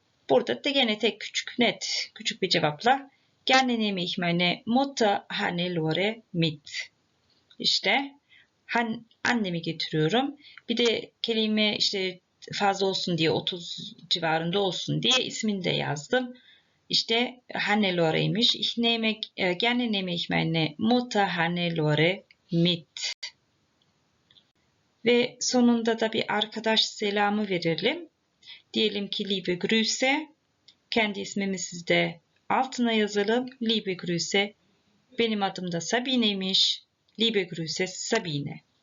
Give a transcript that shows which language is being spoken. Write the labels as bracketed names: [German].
[Turkish] Burada da gene tek küçük bir cevapla [German] gerne nehme ich meine Mutter Hannelore mit. [Turkish] İşte annemi getiriyorum. Bir de kelime işte fazla olsun diye 30 civarında olsun diye ismini de yazdım. İşte Hannelore'ymiş. [German] Gerne nehme ich meine Mutter Hannelore mit. [Turkish] Ve sonunda da bir arkadaş selamı verelim. Diyelim ki [German] liebe Grüße. [Turkish] Kendi ismimizi de altına yazalım. [German] Liebe Grüße. [Turkish] Benim adım da Sabine'ymiş. [German] Liebe Grüße Sabine.